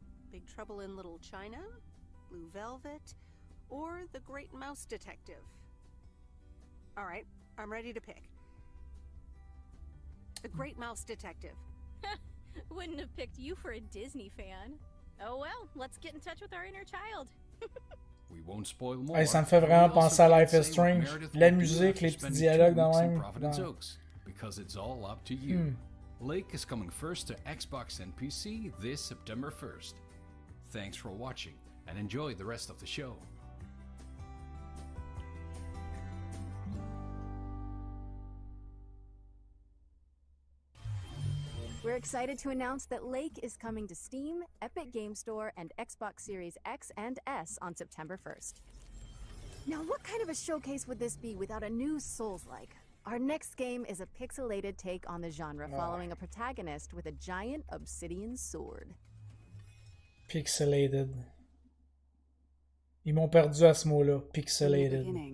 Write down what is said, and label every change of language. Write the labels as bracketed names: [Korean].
[English] Big Trouble in Little China, Blue Velvet, or The Great Mouse Detective. Alright, I'm ready to pick. The Great Mouse Detective. Wouldn't have picked you for a Disney fan. Oh well, let's get in touch with our inner child. We won't spoil more. [French] Hey, ça me fait vraiment penser à Life is Strange. La musique, les petits dialogues dans même. [English] Providence Oaks, because it's all up to you. Lake is coming first to Xbox and PC this September 1st. Thanks for watching and enjoy the rest of the show. We're excited to announce that Lake is coming to Steam, Epic Game Store, and Xbox Series X and S on September 1st. Now, what kind of a showcase would this be without a new Souls-like? Our next game is a pixelated take on the genre, following a protagonist with a giant obsidian sword. Pixelated. [French] Ils m'ont perdu à ce mot-là, pixelated.